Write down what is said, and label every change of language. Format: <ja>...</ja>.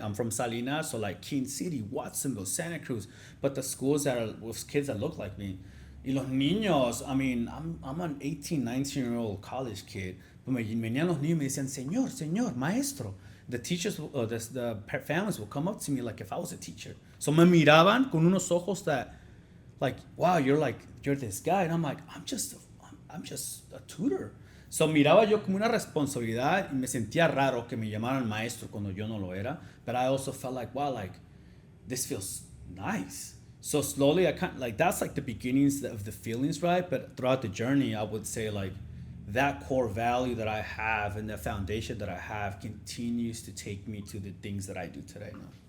<en>I'm from Salinas, so like King City, Watsonville, Santa Cruz, but the schools that are with kids that look like me.</en> <es>Y los niños,</es> <en>I mean, I'm an 18, 19-year-old college kid.</en> <es>But me venían los niños y me decían, señor, maestro.</es> <en>The teachers, the families will come up to me like if I was a teacher. So</en> <es>me miraban con unos ojos</es> <en>that, like, wow, you're this guy. And I'm like, I'm just a tutor.</en> <es>So miraba yo como una responsabilidad y me sentía raro que me llamaran maestro cuando yo no lo era.</es> <en>But I also felt like, wow, like, this feels nice. So slowly, I kind like that's like the beginnings of the feelings, right? But throughout the journey, I would say like that core value that I have and the foundation that I have continues to take me to the things that I do today now.</en>